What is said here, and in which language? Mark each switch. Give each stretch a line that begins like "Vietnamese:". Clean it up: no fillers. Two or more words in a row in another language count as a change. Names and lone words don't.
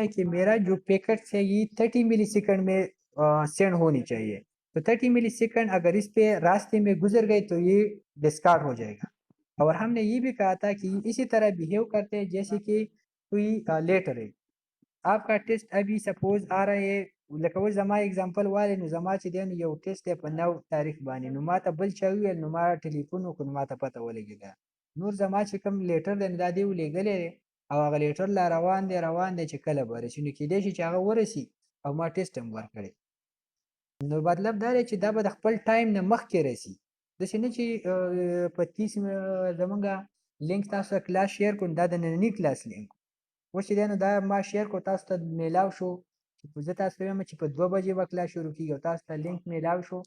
Urdu: کہ میرا جو پیکٹ ہے یہ 30
English: milli second
Urdu: میں سینڈ ہونی چاہیے تو 30
English: milli second
Urdu: اگر اس پہ راستے میں گزر گئے تو یہ ڈسکارڈ ہو جائے گا اور ہم نے یہ بھی کہا تھا کہ اسی طرح بیہیو کرتے ہیں جیسے کہ کوئی لیٹر ہے آپ کا ٹیسٹ ابھی سپوز آ رہا ہے
Pashto: لکه اوس زما اگزامپل والی نو زما چې دی نو یو ټیسټ دی په 9 تاریخ باندې نو ما ته بل چا وویل نو ما ټلیفون وکړو نو ما ته پته ولګېده نور زما چې کوم لیټر دی نو دا دی ولېږلی دی او هغه لیټر لا روان دی چې کله به رسي نو کېدای شي چې هغه ورسي او ما ټیسټ هم ورکړی نو مطلب دا دی چې دا به د خپل ټایم نه مخکې رسي داسې نه چې په 30 زمونږ لینک تاسو ته کلاس شیر کړو دا د ننني
English: class link
Pashto: اوس چې دی نو دا ما شیر کړو تاسو ته میلاو شو چې زه تاسو ته وایم چې په 2 بجې به کلاس شروع کېږي او تاسو ته لینک میلاو شو